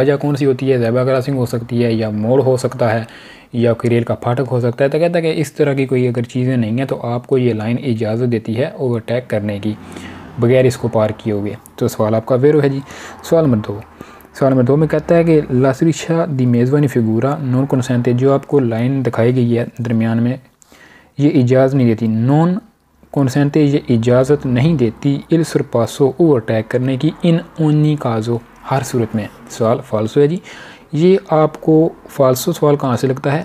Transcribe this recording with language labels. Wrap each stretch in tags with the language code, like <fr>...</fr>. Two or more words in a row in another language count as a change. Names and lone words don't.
<hi>वजह कौन सी होती है?</hi> <en>zebra crossing</en> <hi>हो सकती है, या मोड़ हो सकता है, या कोई रेल का फाटक हो सकता है। तो कहता है कि इस तरह की कोई अगर चीज़ें नहीं हैं तो आपको ये लाइन इजाज़त देती है ओवरटेक करने की, बगैर इसको पार किए हुए। तो सवाल आपका वेरो है जी। सवाल नंबर 2। सवाल नंबर 2 में कहता है कि</hi> <it>la striscia di mezzo in figura non consente,</it> <hi>जो आपको लाइन दिखाई गई है दरमियान में, ये इजाज़त नहीं देती।</hi> <it>non consente,</it> <hi>ये इजाज़त नहीं देती</hi> <it>il sorpasso,</it> <hi>ओवरटेक करने की,</hi> <it>in ogni caso,</it> <hi>हर सूरत में। सवाल फाल्सो है जी। ये आपको फाल्सो सवाल कहाँ से लगता है?</hi>